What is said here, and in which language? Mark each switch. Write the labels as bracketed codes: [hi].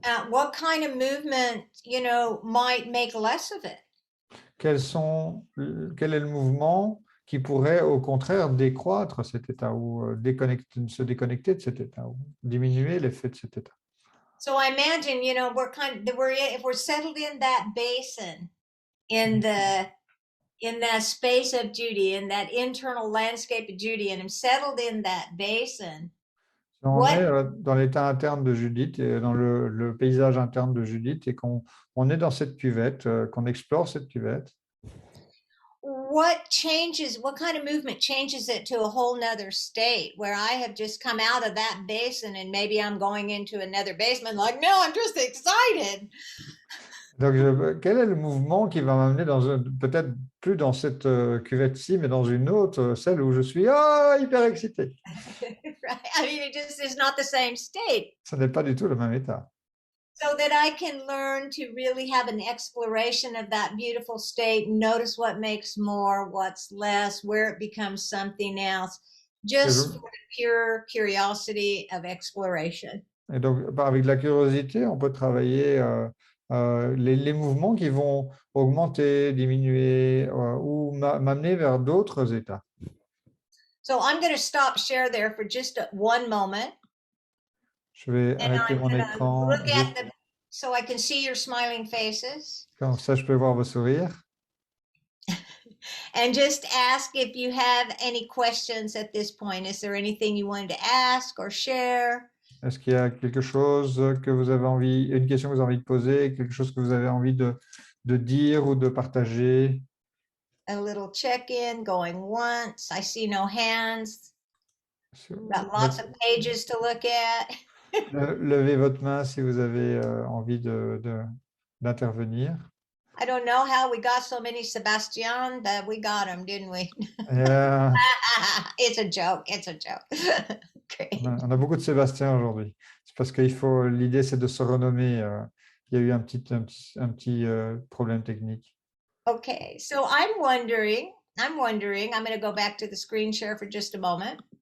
[en] What kind of movement, might make less of it? [fr] Quel est le mouvement qui pourrait au contraire décroître cet état ou se déconnecter de cet état ou diminuer l'effet de cet état? [en] So I imagine, if we're settled in that basin, in that space of Judy, in that internal landscape of Judy, and I'm settled in that basin. [fr] Si on est dans l'état interne de Judith et dans le paysage interne de Judith et qu'on est dans cette cuvette, qu'on explore cette cuvette, [en] what kind of movement changes it to a whole nother state where I have just come out of that basin and maybe I'm going into another basement like, no, I'm just excited. [fr] donc quel est le mouvement qui va m'amener peut-être plus dans cette cuvette-ci, mais dans une autre, celle où je suis hyper excité. [en] Right? I mean, it just is not the same state. [fr] Ce n'est pas du tout le même état. [en] So that I can learn to really have an exploration of that beautiful state, notice what makes more, what's less, where it becomes something else, just for the pure curiosity of exploration. [fr] Et donc, avec la curiosité, on peut travailler les mouvements qui vont augmenter, diminuer ou m'amener vers d'autres états. [en] So I'm going to stop share there for just one moment. [fr] Je vais arrêter mon écran. [en] So I can see your smiling faces. [fr] Comme ça, je peux voir vos sourires. [en] And just ask if you have any questions at this point. Is there anything you wanted to ask or share? [fr] Est-ce qu'il y a quelque chose que vous avez envie, une question que vous avez envie de poser, quelque chose que vous avez envie de dire ou de partager? [en] A little check-in going once. I see no hands. Got lots of pages to look at. [fr] Levez votre main si vous avez envie d'intervenir. [en] I don't know how we got so many Sebastian, but we got them, didn't we? Yeah. It's a joke. It's a joke. Great. [fr] On a beaucoup de Sébastien aujourd'hui. C'est parce l'idée, c'est de se renommer. Il y a eu un petit problème technique. [en] Okay, so I'm wondering, I'm going to go back to the screen share for just a moment.